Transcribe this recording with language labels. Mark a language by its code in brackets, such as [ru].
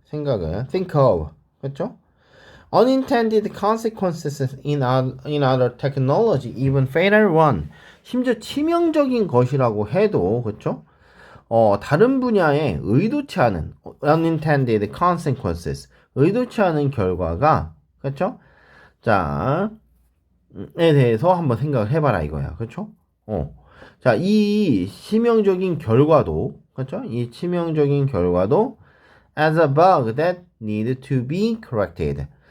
[en] think of, [ko] 그렇죠? [en] Unintended consequences in other technology, even fatal one. [ko] 심지어 치명적인 것이라고 해도, 그렇죠? 다른 분야에 의도치 않은 unintended consequences, 의도치 않은 결과가, 그렇죠? 자, 에 대해서 한번 생각을 해봐라 이거야, 그렇죠? 자, 이 치명적인 결과도, 그렇죠? 이 치명적인 결과도 [en] as a bug that need to be corrected.